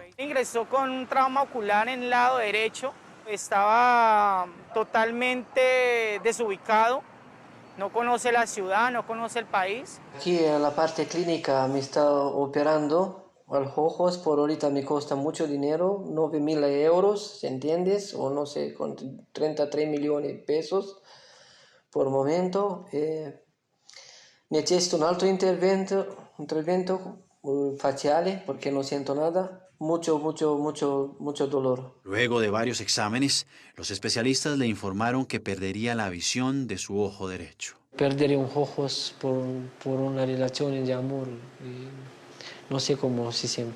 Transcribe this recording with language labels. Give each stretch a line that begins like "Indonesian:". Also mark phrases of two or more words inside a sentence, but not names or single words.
Spanish: Ingresó con un trauma ocular en el lado derecho, estaba totalmente desubicado, no conoce la ciudad, no conoce el país. Aquí en la parte clínica me está operando a los ojos, por ahorita me cuesta mucho dinero, 9.000 euros, ¿entiendes? O no sé, con 33 millones de pesos por momento.
Italian: Mi ha chiesto un altro intervento faciale
Spanish: porque no siento nada. Mucho dolor. Luego de varios exámenes, los especialistas le informaron que perdería la visión de su ojo derecho. Perder un ojo por una relación de amor, no sé cómo se siente.